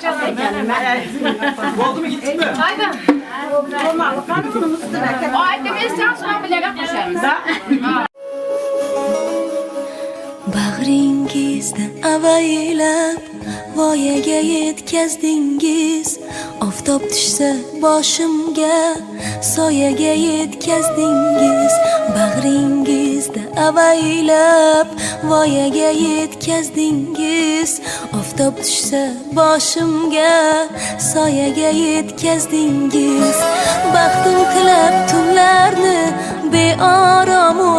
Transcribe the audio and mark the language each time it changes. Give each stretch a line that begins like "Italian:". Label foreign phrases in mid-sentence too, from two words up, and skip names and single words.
Turkish: Oldu mu gittin mi? Haydi. Haydi biz sen sonra bile koşarız.
Uzbek: Bag'ringizdan avaylab voyaga yetkazdingiz oftob tushsa boshimga soyaga yetkazdingiz bag'ringizda avaylab voyaga yetkazdingiz oftob tushsa boshimga soyaga yetkazdingiz baxtim tilab tunlarni beorom